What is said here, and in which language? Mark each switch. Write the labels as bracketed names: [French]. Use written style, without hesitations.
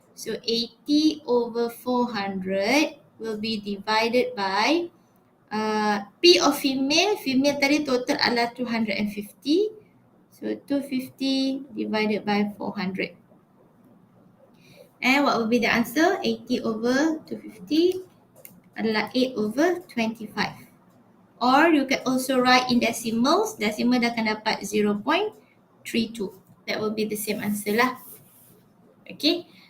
[English] So 80 over 400 will be divided by P of female. [Malay] Female tadi total adalah 250. [English] So 250 divided by 400. And what will be the answer? 80 over 250 [Malay] adalah [English] 8 over 25. Or you can also write in decimals. Decimal [Malay] dah akan dapat [English] 0.32. That will be the same answer lah. Okay.